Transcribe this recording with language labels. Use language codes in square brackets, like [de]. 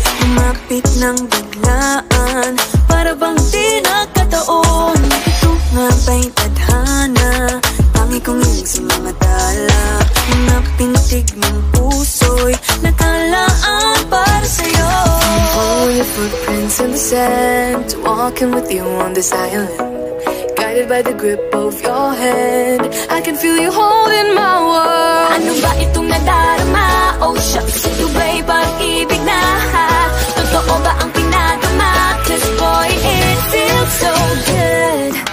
[tl] Lumapit ng biglaan, para bang di nagkataon. Ito nga ba'y tadhana, tangi kong iling sa mga tala. Mga pintig ng puso'y nakalaan para sa'yo. [en] I'm following your footprints in the sand, walking with you on this island, guided by the grip of your hand. I can feel you holding my world. [tl] Ano ba itong nadarama? Oh shucks, ito ba'y pag-ibig na? Totoo ba ang pinagama? [en] 'Cause boy, it feels so good.